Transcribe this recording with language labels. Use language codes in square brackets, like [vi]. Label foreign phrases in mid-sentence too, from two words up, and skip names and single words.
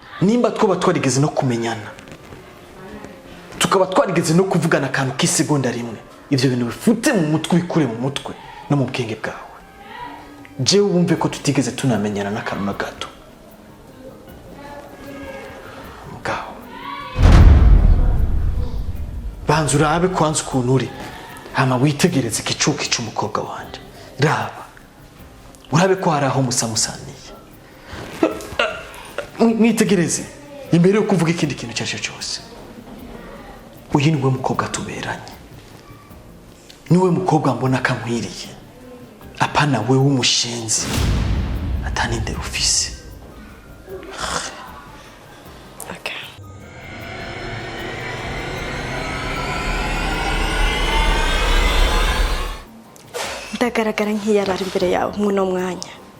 [rn] nimba twoba twarigeze no kumenyana tukaba twarigeze no kuvugana akantu k'isegonda rimwe ivyo bintu bifute mu mutwe bikure mu mutwe no mu bwenge bwawe jewe wumve ko tutigeze tunamenyana n'akantu na gato mugabo banza urabe kwanza ukuntu uri hama witegereze igicuki cy'umukobwa wanje raba urabe ko hari aho musamusaniye mwitegereze imbere yo kuvuga ikindi kintu cyose cyose uyu niwe mukobwa tuberanye niwe mukobwa mbona akamwiriye apana we w'umushenzi ataninde ufise ndagaragara nk'iyarara imbere yawe muno mwanya.